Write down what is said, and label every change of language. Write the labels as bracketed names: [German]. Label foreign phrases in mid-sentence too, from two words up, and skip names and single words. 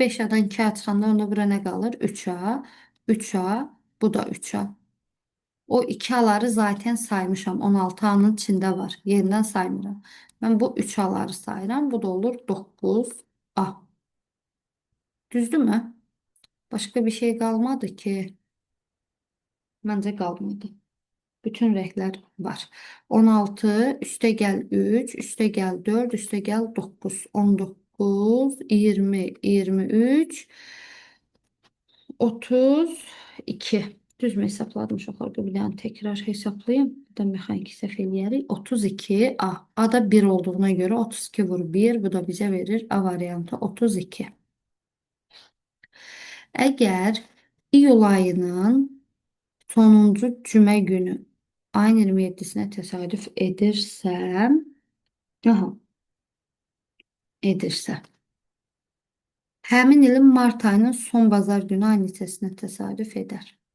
[Azerbaijani] 5A'dan 2A çıxanda onda bura nə qalır? 3A, 3A, bu da 3A. O 2A'ları zaten saymışam. 16A'nın içində var. Yerindən saymıram. Mən bu 3A'ları sayıram. Bu da olur 9A. Düzdürmü? [Turkish] Başka bir şey kalmadı ki. Bence kalmadı. Bütün renkler var. 16, üste gel 3, üste gel 4, üste gel 9, 19, 20, 23, 32. [Azerbaijani] Düz mü hesapladım uşaqlar? Bir dənə tekrar hesaplayayım. Bir də mexaniki səhv eləyərik. [Turkish] 32 A. A da 1 olduğuna göre 32 vur 1. Bu da bize verir A variantı 32. [Azerbaijani] Eğer iyul ayının sonuncu cümə günü ayın 27'sine tesadüf edersem, aha, edirsə, həmin ilin mart ayının son bazar günü ay neçəsinə təsadüf edər?